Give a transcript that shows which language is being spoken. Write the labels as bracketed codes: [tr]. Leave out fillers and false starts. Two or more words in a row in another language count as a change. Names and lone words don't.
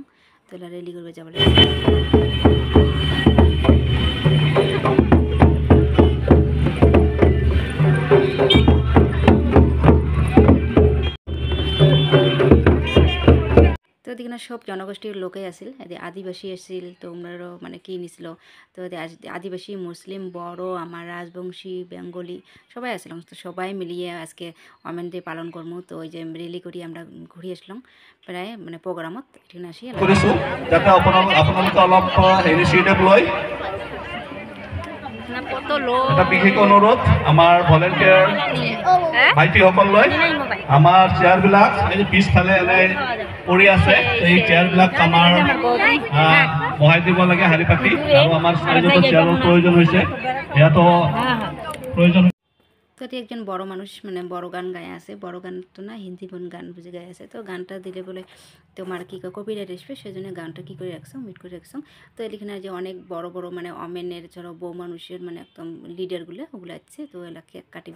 [bn] তো এলা রেডি করবে যাবার তো এদিকে সব জনগোষ্ঠীর লোকেই আসিল, আদিবাসী আসিল। তো ওনারও কি নিছিল। তো আদিবাসী, মুসলিম, বড়, আমার রাজবংশী, বেঙ্গলি সবাই আসলাম। তো সবাই মিলিয়ে আজকে [en] women day [bn] পালন করবো। তো ওই যে ৰেলি কৰি আমরা ঘুরি আসলাম প্রায় প্রোগ্রামত এখানে আসি [as] যাতে আপোনালোকে অলপ ইনিচিয়েটিভ লয়। এটা বিশেষ অনুৰোধ আমাৰ ভলেণ্টিয়াৰ ভাইটিসকললৈ, আমাৰ চেয়াৰবিলাক এই পিছফালে এনে পৰি আছে, এই চেয়াৰবিলাক আমাৰ বহাই দিব লাগে শাৰী পাতি। আৰু আমাৰ চাৰিজনৰ চেয়াৰৰ প্ৰয়োজন হৈছে, ইয়াতো প্ৰয়োজন। [bn] তো একজন বড় মানুষ বড় গান গায়ে আছে, বড় গান তো না হিন্দি গান বুঝে গায়ে আছে। তো গানটা দিলে বলে তোমার কপিরাইট আসবে, সেই জন্য গানটা কি করে রাখছো, মিট করে রাখছো। তো এখানে যে অনেক বড় বড় ওমেনের ধরো বউ মানুষের একদম লিডারগুলো ওগুলো আছে। তো এলা কেক কাটিবে।